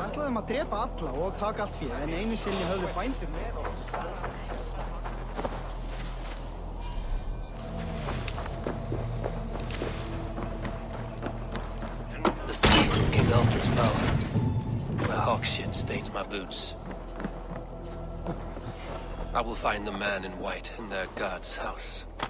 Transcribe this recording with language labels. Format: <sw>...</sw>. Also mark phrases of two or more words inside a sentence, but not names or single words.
<is>þeim að drepa alla og taka allt fyrir, en einu sinni höfðu bændur með okkur.</is> <en>The seat of King Alfred's power, where hawk shit stains my boots. I will find the man in white in their god's house.</en>